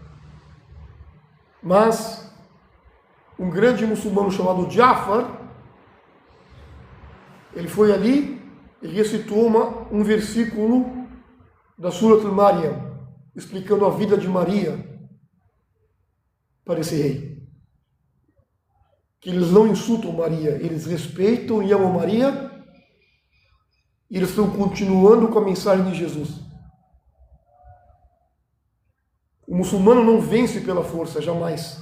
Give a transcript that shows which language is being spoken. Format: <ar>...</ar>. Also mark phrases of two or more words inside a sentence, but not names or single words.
<pt>Mas um grande muçulmano chamado Ja'far, ele foi ali e recitou um versículo da Surat al-Maryam, explicando a vida de Maria para esse rei. Que eles não insultam Maria, eles respeitam e amam Maria, e eles estão continuando com a mensagem de Jesus. O muçulmano não vence pela força, jamais.</pt>